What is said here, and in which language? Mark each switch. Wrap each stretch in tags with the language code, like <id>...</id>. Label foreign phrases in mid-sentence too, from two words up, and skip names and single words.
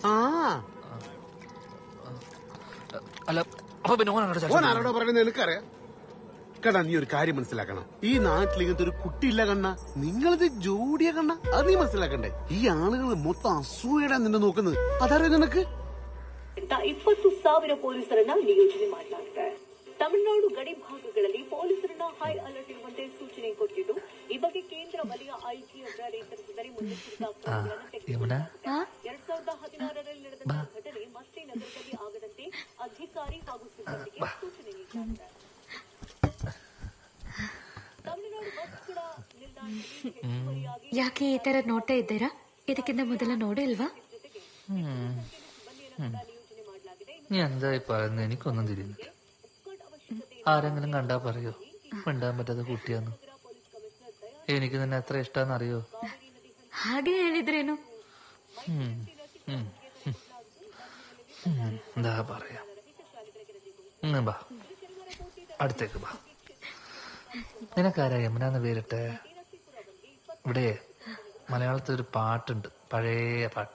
<ml>അല്ല, അപ്പൊ പിന്നെ ഓനാരോടോ പറയുന്നത് എനിക്കറിയാം. കണ്ണ, നീ ഒരു കാര്യം മനസ്സിലാക്കണം. ഈ നാട്ടിൽ ഇങ്ങനത്തെ ഒരു കുട്ടിയില്ല കണ്ണ. നിങ്ങളിത് ജോഡിയ കണ്ണ, അത് നീ മനസ്സിലാക്കണ്ടേ. ഈ ആളുകൾ മൊത്തം അസൂയടാ നിന്നെ നോക്കുന്നത്. അതറിയാം നിനക്ക്?</ml> <kn>20,000 ಪೊಲೀಸರನ್ನ ನಿಯೋಜನೆ ಮಾಡಲಾಗಿದೆ. ತಮಿಳುನಾಡು ಗಡಿ ಭಾಗಗಳಲ್ಲಿ ಪೊಲೀಸರನ್ನ ಹೈ ಅಲರ್ಟ್ ಇರುವಂತೆ ಸೂಚನೆ ಕೊಟ್ಟಿದ್ದು, ಈ ಬಗ್ಗೆ ಕೇಂದ್ರ ವಲಯ ಐಜಿ ಅವರ ನೇತೃತ್ವದಲ್ಲಿ ಮುನ್ನೆಚ್ಚರಿಕಾ ಕ್ರಮಗಳನ್ನು ತೆಗೆದುಕೊಳ್ಳಲಾಗಿದೆ. 2016ರಲ್ಲಿ ನಡೆದ ಘಟನೆ ಮತ್ತೆ ನಗರದಲ್ಲಿ ಆಗದಂತೆ ಅಧಿಕಾರಿ ಹಾಗೂ ಸಿಬ್ಬಂದಿಗೆ ಸೂಚನೆ ನೀಡಲಾಗಿದೆ. ತಮಿಳುನಾಡು ಬಸ್ ಕೂಡ ನಿಲ್ದಾಣದಲ್ಲಿ ಯಾಕೆ ಈ ತರ ನೋಡ್ತಾ ಇದ್ದೀರಾ? ಇದಕ್ಕಿಂತ ಮೊದಲ ನೋಡೇ ಇಲ್ವಾ?</kn> <ml>നീ എന്തായി പറയുന്നത്? എനിക്കൊന്നും തിരിയുന്നില്ല. ആരെങ്കിലും കണ്ടാ പറയോ മിണ്ടാൻ പറ്റാത്ത കുട്ടിയാന്ന്? എനിക്ക് നിന്നെ എത്ര ഇഷ്ടാന്ന് അറിയോ?</ml> <kn>ಹಾಗೆ ಹೇಳಿದ್ರೇನು?</kn> <ml>എന്താ പറയാ, ബാ അടുത്തേക്ക് ബാ. നിനക്കാരാ യമുനാന്ന് പേരിട്ടെ? ഇവിടെ മലയാളത്തിൽ ഒരു പാട്ടുണ്ട്, പഴയ പാട്ട്.</ml>